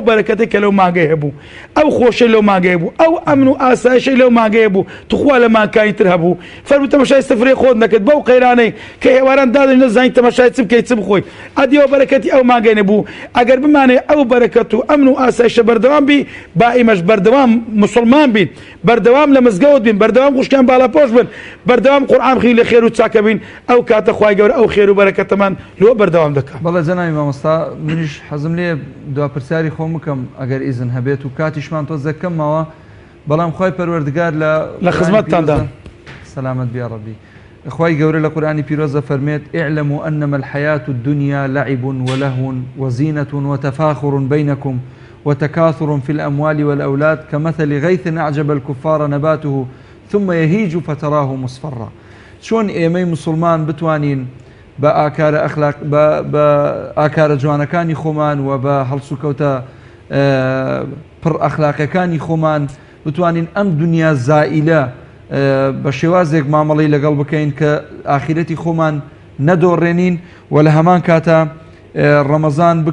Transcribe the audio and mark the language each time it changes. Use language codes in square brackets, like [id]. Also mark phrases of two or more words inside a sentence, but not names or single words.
[ckb] بەرەکەتێک کە لەو ماگەی هەبوو ئەو خۆشەی لەو ماگەی بوو ئەو ئەمن و ئاسایشەی لەو ماگەی بوو توخوا لە ماکانی تر هەبوو فەرمو تەماشای سفرەی خۆت نەکرد بەو قەیرانەی کە هێواران دادن نەزانین تەماشای چ بکەیت چ بخۆیت ئەدی ئەو بەرەکەتی ئەو ماگەی نەبوو ئەگەر بمانێ ئەو بەرەکەت و ئەمن و ئاسایشە بەردەوام بی با ئێمەش بەردەوام مسلمان بین بەردەوام لە مزگەوت بین بەردەوام خوشکیان باڵاپۆش بن بەردەوام قورئان خوێن لە خێر و چاکە بین ئەو کاتە خوای گەورە ئەو خێر و بەرەکەتەمان لۆ بەردەوام دەکات. بەڵێ جەنابی مامۆستا منیش حەزم لێ دواپرسیاری خۆم بکەم ئەگەر ئیزن هەبێت و کاتیشمان تۆزە کەمەوە بەڵام خوای پەروەردگار لە خزمەتتاندا سەلامەت بیا ڕەبی خوای گەورە لە قورئانی پیرۆزە فەرمێت [ar] اعلموا أنما الحياة الدنيا لعب ولهو وزينة وتفاخر بينكم وتكاثر في الأموال والأولاد كمثل غيث أعجب الكفار نباته ثم يهيج فتراه مصفرا. [ckb] شۆن ئێمەی مسلمان بتوانین بە ئاکارە ئەخلاق بە ئاکارە جوانەکانی خۆمان و بە هەڵسوکەوتە پڕ ئەخلاقەکانی خۆمان بتوانین ئەم دنیا زائیلە بە شێوازێک مامەڵەی لەگەڵ بکەین کە ئاخرەتی خۆمان نەدۆڕێنین و لە هەمان کاتە ڕەمەزان